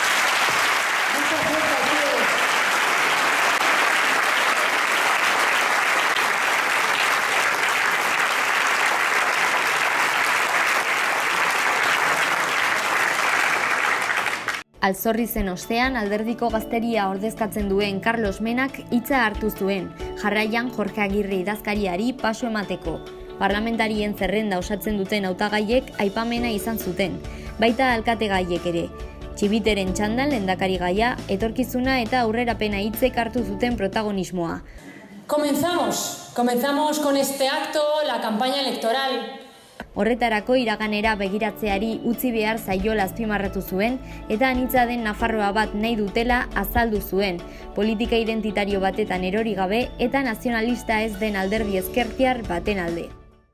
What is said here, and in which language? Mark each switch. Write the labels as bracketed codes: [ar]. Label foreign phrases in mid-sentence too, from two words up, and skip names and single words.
[eu] Alzorri zen ostean alderdiko gazteria ordezkatzen duen Carlos Menak hitza hartu zuen, jarraian Jorge Agirre idazkariari paso emateko. Parlamentarien zerrenda osatzen duten hautagaiek aipamena izan zuten, baita alkategaiek ere. Txibiteren txandan lehendakari gaia, etorkizuna eta aurrerapena hitzek hartu zuten protagonismoa. [es] Comenzamos con este acto la campaña electoral. [eu] Horretarako iraganera begiratzeari utzi behar zaiola azpimarratu zuen eta anitza den Nafarroa bat nahi dutela azaldu zuen, politika identitario batetan erori gabe eta nazionalista ez den alderdi ezkertiar baten alde.